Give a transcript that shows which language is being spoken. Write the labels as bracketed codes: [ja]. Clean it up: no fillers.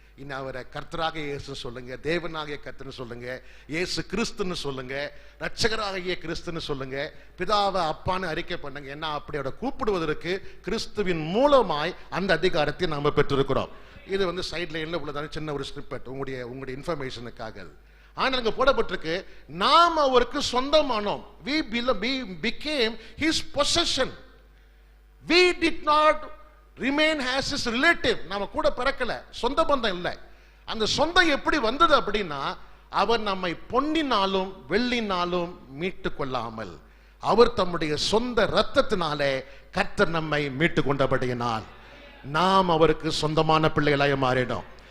[ta] இன்னும் அவரை கர்த்தராக இயேசு சொல்லுங்க, தேவனாகிய கர்த்தர்னு சொல்லுங்க, இயேசு கிறிஸ்துன்னு சொல்லுங்க, ரட்சகராகிய கிறிஸ்துன்னு சொல்லுங்க, பிதாவை அப்பான்னு அறிக்கை பண்ணுங்க. ஏன்னா அப்படி அவரை கூப்பிடுவதற்கு கிறிஸ்துவின் மூலமாய் அந்த அதிகாரத்தை நாம பெற்றிருக்கிறோம். இது சைட் லைன்ல உள்ளதான சின்ன ஒரு ஸ்னிப்பெட் உங்களுடைய இன்ஃபர்மேஷனுக்காக. ஆனால் அங்க போடப்பட்டிருக்கு, நாம் அவருக்கு சொந்தமானோம். [en] we became his possession. we did not remain as his relative. [ta] நாம கூட பிறக்கல, சொந்த பந்தம் இல்லை. அந்த சொந்தம் எப்படி வந்தது அப்படின்னா, அவர் நம்மை பொன்னினாலும் வெள்ளினாலும் மீட்டு கொள்ளாமல் அவர் தம்முடைய சொந்த இரத்தத்தினாலே கர்த்தர் நம்மை மீட்டு கொண்டபடியினால் நாம் அவருக்கு சொந்தமான பிள்ளைகளாக மாறினோம்.